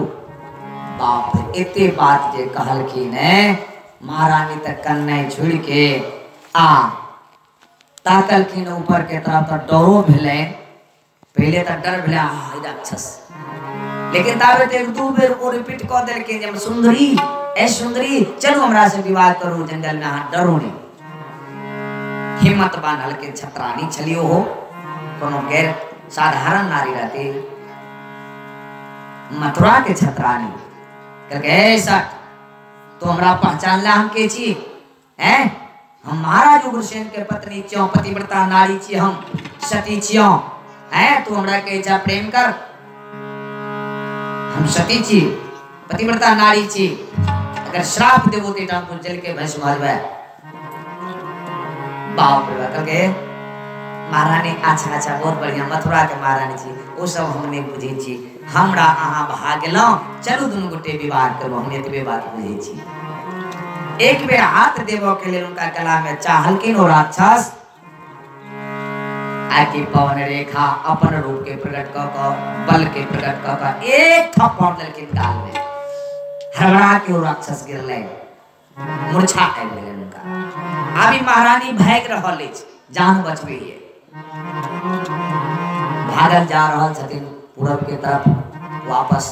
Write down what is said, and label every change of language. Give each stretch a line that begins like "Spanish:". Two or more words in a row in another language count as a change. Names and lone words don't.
Maithili: बाप रे एते बात जे कहलखिन महारानी तक कन्ने छोड़ के आ ताकलखिन ऊपर के तरफ। तो डरो भेले, पहले तो डर भेले राक्षस, लेकिन ताबे एक दू बेर ओ रिपीट क देलखिन जे सुंदरी ए सुंदरी चलो हमरा से विवाह करो, जंगल में हाथ डरो नहीं। हिम्मत बांधल के छत्रानी छलियो हो, कोनो गैर साधारण नारी रहती, मथुरा के छत्रानी करके ऐसा तो हमरा पहचान ला हम के छी हैं, हम महाराज उग्रसेन के पत्नी छियो, पतिव्रता नारी छी, हम सती छियो हैं, तू हमरा के इच्छा प्रेम कर, हम सती छी, पतिव्रता नारी छी, अगर श्राप देबो ते हम जल के भस्म मारबे। बाप रे करके महारानी अच्छा बहुत बढ़िया मथुरा के महारानी छी, वो सब हमने बुझे छी, हमरा अहाँ भाग गेलौ, चलू दुनू गोटे विवाह करू, हम एतबे बात बुझे छी। एक बेर हाथ देबो के लेल उनका गला में चाहलकिन ओ राक्षस, आके पवन रेखा अपन रूप के प्रकट क बल के प्रकट क एक थप्पड़ देलकिन गाल में, हड़बड़ा के ओ राक्षस गिरले, मूर्छा आबि गेलै उनका। अभी महारानी भाग रहल अछि, जान बचबे है, भागल जा रहल छथिन पूरब के तरफ वापस।